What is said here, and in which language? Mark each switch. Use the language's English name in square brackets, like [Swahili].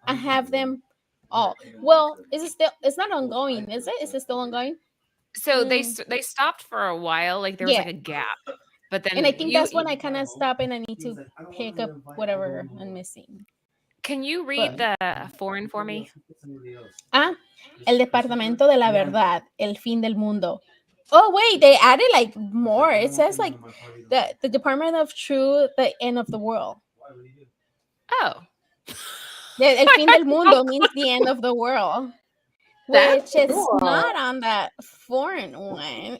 [English] I have them all. Well, is it still? It's not ongoing, is it? Is it still ongoing? So they stopped for a while. Like there was like a gap. But then, and I think that's when I kind of stop and I need to pick up whatever I'm missing. Can you read the foreign for me? [Spanish] El Departamento de la Verdad, el fin del mundo. [English] Oh wait, they added like more. It says like the Department of Truth, the end of the world. Oh. [Spanish] El fin del mundo [English] means the end of the world. Which is not on that foreign one.